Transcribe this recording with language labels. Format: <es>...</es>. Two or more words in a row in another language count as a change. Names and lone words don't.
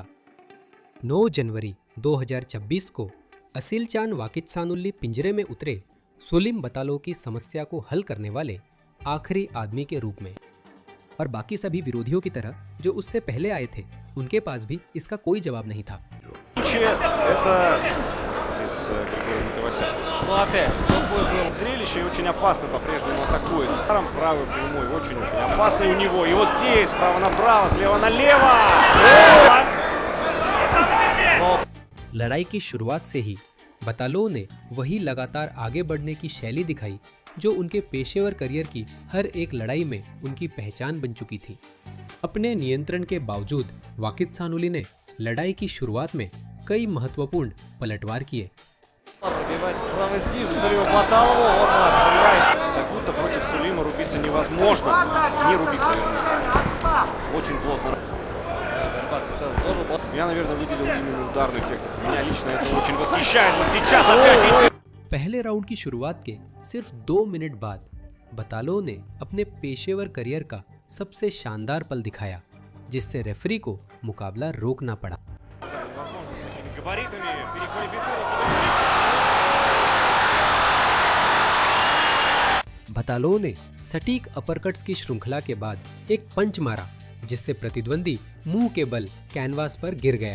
<hi>9 जनवरी 2026 को असिलचान वाकित्सानुल्ली पिंजरे में उतरे सुलिम बतालो की समस्या को हल करने वाले आखिरी आदमी के रूप में, और बाकी सभी विरोधियों की तरह जो उससे पहले आए थे, उनके पास भी इसका कोई जवाब नहीं था।</hi> <ru>Это здесь Григорий Матавасян. Ну опять, тут будет Зрелище и очень опасно по-прежнему атакует. Ударом правый прямой, очень-очень опасный у него. И вот здесь, справа направо, слева налево.</ru> <hi>लड़ाई की शुरुआत से ही बतालो ने वही लगातार आगे बढ़ने की शैली दिखाई जो उनके पेशेवर करियर की हर एक लड़ाई में उनकी पहचान बन चुकी थी। अपने नियंत्रण के बावजूद वाकित्सानुल्ली ने लड़ाई की शुरुआत में कई महत्वपूर्ण पलटवार किए।</hi> <ru>пробивать справа снизу. Сулима Баталову. Он пробивается. Как будто против Сулима рубиться невозможно. Не рубиться, вернее. Очень плотно. Борьба в целом тоже была. Я, наверное, выделил именно ударную технику. Меня лично это очень восхищает. Вот сейчас опять...</ru> <hi>पहले राउंड की शुरुआत के सिर्फ 2 मिनट बाद बतालो ने अपने पेशेवर करियर का सबसे शानदार पल दिखाया, जिससे रेफरी को मुकाबला रोकना पड़ा।</hi> <ru>Габаритами переквалифицироваться.</ru> <hi>बतालो ने सटीक अपरकट्स की श्रृंखला के बाद एक पंच मारा, जिससे प्रतिद्वंदी मुंह के बल कैनवास पर गिर गया।</hi>